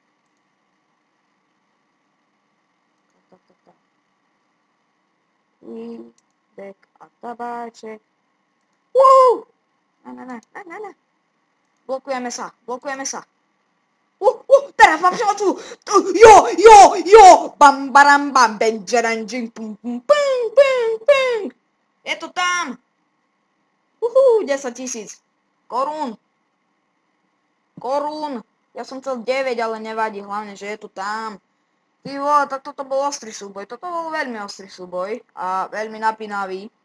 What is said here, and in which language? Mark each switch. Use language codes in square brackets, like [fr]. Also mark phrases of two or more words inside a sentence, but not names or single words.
[sk] Dek a tabáček. Ne. Blokujeme sa. Teraz mám šancu. Jo. Bam, baram, bam, benjaran, jing, pum, pum, ping. Je to tam. 10 000 korún. Ja som chcel 9, ale nevadí, hlavne, že je to tam. Ty vole, tak toto bol ostrý súboj. Toto bol veľmi ostrý súboj a veľmi napínavý.